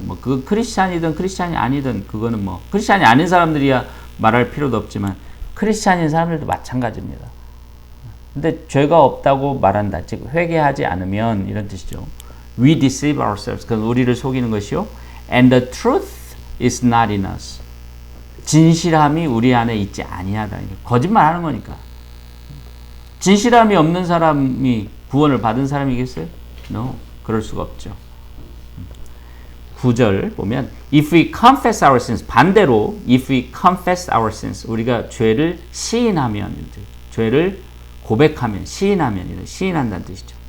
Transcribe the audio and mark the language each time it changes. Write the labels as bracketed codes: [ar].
[ko] 뭐 그 크리스찬이든 크리스찬이 아니든 그거는 뭐 크리스찬이 아닌 사람들이야 말할 필요도 없지만 크리스찬인 사람들도 마찬가지입니다. 근데 죄가 없다고 말한다. 즉 회개하지 않으면 이런 뜻이죠. [en] We deceive ourselves. [ko] 그건 우리를 속이는 것이요. [en] And the truth is not in us. [ko] 진실함이 우리 안에 있지 아니하다. 거짓말하는 거니까. 진실함이 없는 사람이 구원을 받은 사람이겠어요? No. 그럴 수가 없죠. 9절 보면 [en] If we confess our sins, [ko] 반대로 [en] If we confess our sins, [ko] 우리가 죄를 시인하면, 죄를 고백하면, 시인하면, 시인한다는 뜻이죠.